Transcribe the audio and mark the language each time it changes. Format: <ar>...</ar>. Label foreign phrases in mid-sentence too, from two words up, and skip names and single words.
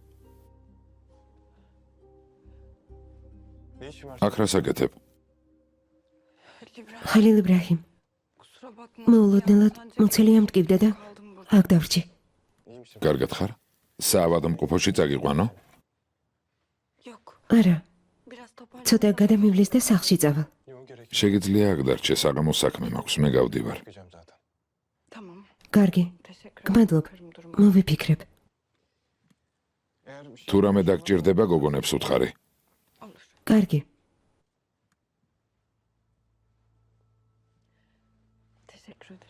<tr>ne işin var?</tr> <ka>აქ რას აკეთებ? ხალილ იბრაჰიმ,</ka> <tr>Kusura bakma.</tr> <ka>მოულოდნელად მოცელი ამტკივდა და აქ დავრჩი.</ka> <tr>İyi misin?</tr> <ka>კარგად ხარ? საავადმყოფოში წაგიყვანო?</ka> <tr>Yok.</tr> <ka>არა,</ka> <tr>Biraz toparlan.</tr> <ka>ცოტა გადამივლის და სახლში წავალ.</ka> <tr>Yok gerek yok.</tr> <ka>შეგიძლია აქ დარჩე, საღამოს საქმე მაქვს, მე გავდივარ.</ka> <tr>Bakacağım zaten. Tamam.</tr> <ka>კარგი,</ka> <tr>Teşekkür</tr> <ka>გმადლობ.</ka> <tr>duruma.</tr> <ka>მოვიფიქრებ.</ka> <tr>Eğer bir şey</tr> <ka>თუ რამე დაგჭირდება, გოგონებს უთხარი.</ka> <tr>Olur.</tr> <ka>კარგი,</ka> <tr>Teşekkür ederim.</tr>